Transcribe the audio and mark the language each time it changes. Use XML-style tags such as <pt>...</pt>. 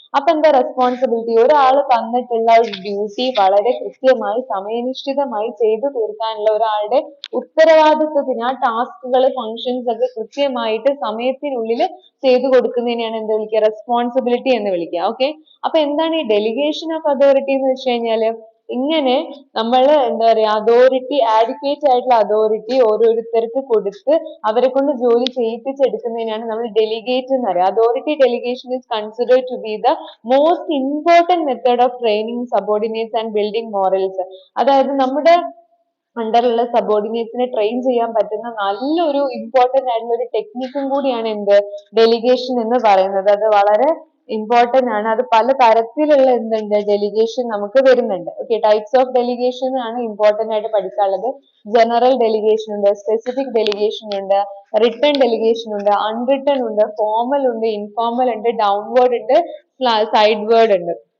<ml>അപ്പൊ എന്താ റെസ്പോൺസിബിലിറ്റി, ഒരാൾ തന്നിട്ടുള്ള ഒരു ഡ്യൂട്ടി വളരെ കൃത്യമായി സമയനിഷ്ഠിതമായി ചെയ്തു തീർക്കാനുള്ള ഒരാളുടെ ഉത്തരവാദിത്വത്തിന് ആ ടാസ്കുകൾ ഫങ്ഷൻസ് ഒക്കെ കൃത്യമായിട്ട് സമയത്തിനുള്ളിൽ ചെയ്തു കൊടുക്കുന്നതിനെയാണ് എന്ത് വിളിക്കുക, റെസ്പോൺസിബിലിറ്റി എന്ന് വിളിക്കുക. ഓക്കെ, അപ്പൊ എന്താണ് ഈ ഡെലിഗേഷൻ ഓഫ് അതോറിറ്റി എന്ന് വെച്ച് കഴിഞ്ഞാല്, ഇങ്ങനെ നമ്മൾ എന്താ പറയാ അതോറിറ്റി, ആഡിക്വേറ്റ് ആയിട്ടുള്ള അതോറിറ്റി ഓരോരുത്തർക്ക് കൊടുത്ത് അവരെ കൊണ്ട് ജോലി ചെയ്യിപ്പിച്ചെടുക്കുന്നതിനാണ് നമ്മൾ ഡെലിഗേറ്റ് എന്ന് പറയുക.</ml> <en>Authority delegation is considered to be the most important method of training subordinates and building morals.</en> <ml>അതായത് നമ്മുടെ അണ്ടറിലുള്ള സബോർഡിനേറ്റ്സിനെ ട്രെയിൻ ചെയ്യാൻ പറ്റുന്ന നല്ലൊരു ഇമ്പോർട്ടന്റ് ആയിട്ടുള്ള ഒരു ടെക്നിക്കും കൂടിയാണ് എന്ത്, ഡെലിഗേഷൻ എന്ന് പറയുന്നത്. അത് വളരെ ഇമ്പോർട്ടന്റ് ആണ്. അത് പല തരത്തിലുള്ള എന്തുണ്ട്, ഡെലിഗേഷൻ നമുക്ക് വരുന്നുണ്ട്. ഓക്കെ, ടൈപ്സ് ഓഫ് ഡെലിഗേഷൻ ആണ് ഇമ്പോർട്ടന്റ് ആയിട്ട് പഠിക്കാനുള്ളത്. ജനറൽ ഡെലിഗേഷൻ ഉണ്ട്, സ്പെസിഫിക് ഡെലിഗേഷൻ ഉണ്ട്, റിട്ടൺ ഡെലിഗേഷൻ ഉണ്ട്, അൺറിട്ടൺ ഉണ്ട്, ഫോർമൽ ഉണ്ട്, ഇൻഫോർമൽ ഉണ്ട്, ഡൗൺവേർഡ് ഉണ്ട്, സൈഡ്വേർഡ് ഉണ്ട്.</ml>